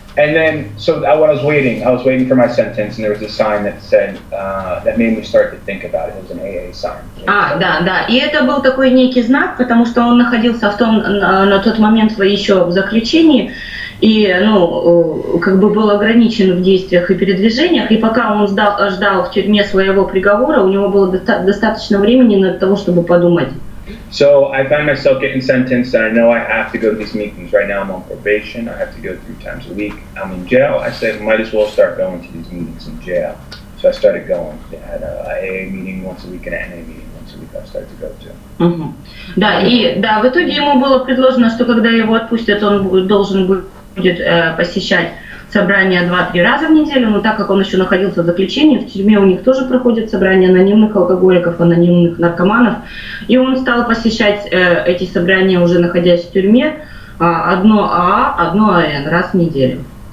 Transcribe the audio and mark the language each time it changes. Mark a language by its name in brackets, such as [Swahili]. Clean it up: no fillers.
[English] And then, so I was waiting for my sentence, and there was a sign that said, that made me start to think about it. It was an AA sign. [Russian] Да. И это был такой некий знак, потому что он находился на тот момент еще в заключении, и, как бы был ограничен в действиях и передвижениях, и пока он ждал в тюрьме своего приговора, у него было достаточно времени для того, чтобы подумать. [English] So I find myself getting sentenced, and I know I have to go to these meetings. Right now I'm on probation. I have to go 3 times a week. I'm in jail. I said, might as well start going to these meetings in jail. So I started going. They had a AA meeting once a week and an NA meeting once a week I started to go to. [Russian] Да, в итоге ему было предложено, что когда его отпустят, он должен будет посещать собрания 2-3 раза в неделю, но так как он еще находился в заключении, в тюрьме у них тоже проходят собрания анонимных алкоголиков, анонимных наркоманов, и он стал посещать эти собрания, уже находясь в тюрьме, одно АА, одно АН раз в неделю.